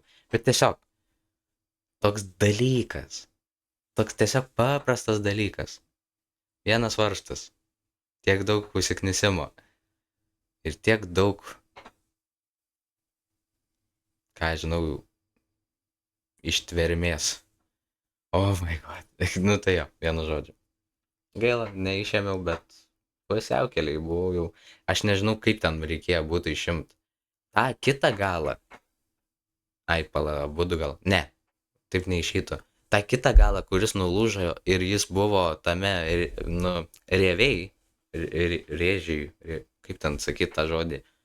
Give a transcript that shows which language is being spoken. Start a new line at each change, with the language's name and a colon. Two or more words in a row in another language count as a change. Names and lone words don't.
Lithuanian: Bet tiesiog, toks dalykas, toks tiesiog paprastas dalykas, vienas varžtas, tiek daug užsiknisimo ir tiek daug, ką žinau, ištvermės.
English: Oh my god.
Lithuanian: Nu tai jo, vienu žodžiu. Gaila, neišėmiau, bet pusiaukeliai buvau jau. Aš nežinau, kaip ten reikėjo būtų išimti. Ta kitą galą. Ai, pala, būdu gal. Ne, taip neišytų. Ta kitą galą, kuris nulūžo ir jis buvo tame, nu, rėvėjai, rėžiai, kaip ten sakyti tą žodį.